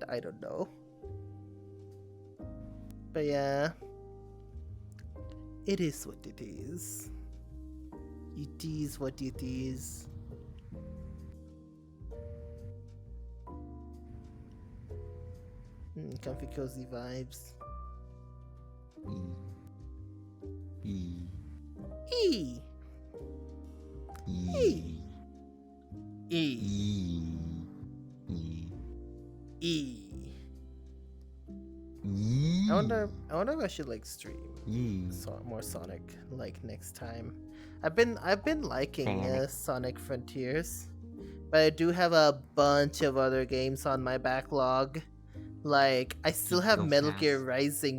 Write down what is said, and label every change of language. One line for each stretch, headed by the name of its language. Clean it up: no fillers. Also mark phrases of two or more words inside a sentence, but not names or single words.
English: I don't know. But yeah. It is what it is. It is what it is. Comfy cozy vibes. E. E. E. E. E. E. E. E. I wonder if I should like stream E. more Sonic like next time. I've been liking Sonic. Sonic Frontiers. but I do have a bunch of other games on my backlog. Like, I still have Go Metal Gear fast. Rising